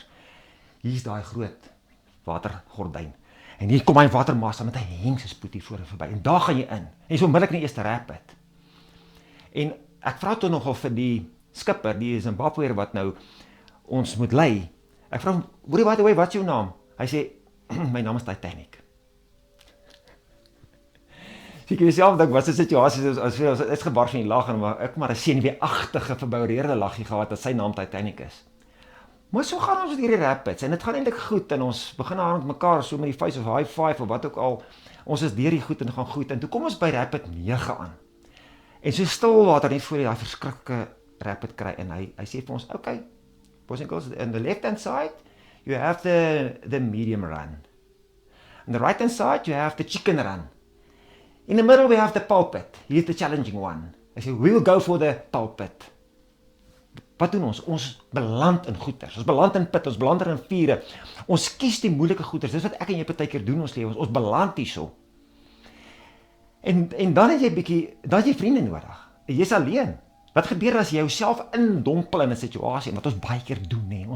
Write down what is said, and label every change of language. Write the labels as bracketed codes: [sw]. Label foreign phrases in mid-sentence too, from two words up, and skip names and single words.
[af] Hier is daai groot watergordyn. En hier kom hy watermassa met 'n hengsespoed hier voor en verby. En daar gaan jy in. En so onmiddellik in die eerste rapid. En ek vra toe nogal vir die skipper, die Zimbabweër wat nou ons moet lei. [en] Ek vra hom, "By the way, [af] wat is jou naam?" Hy sê, "My naam is Titanic." So ek jouself dink, wat 'n situasie as is gebars van die lag en maar ek maar 'n senuweeagtige verboureerde laggie gehad dat sy naam Titanic is. Maar so gaan ons met hierdie rapids en dit gaan eintlik goed en ons begin aan met mekaar so met die face of [en] high five [af] of wat ook al. Ons is deur die goed en dit gaan goed en toe kom ons by rapid 9 aan. En so stil water net voor jy daai verskriklike rapid kry en hy sê vir ons, [en] okay, boys and girls, on the left hand side you have the medium run. On the right hand side you have the chicken run. In the middle we have the pulpit. Here's the challenging one. [af] Hy sê, [en] we will go for the pulpit. [af] Wat doen ons? Ons beland in goeters. Ons beland in put, ons beland in riviere. Ons kies die moeilike goeters. Dis wat ek en jy partykeer doen in ons lewens. Ons beland hierso. En dan het jy vriende nodig. Jy's alleen. Wat gebeur as jy jouself indompel in 'n situasie wat ons baie keer doen, hè?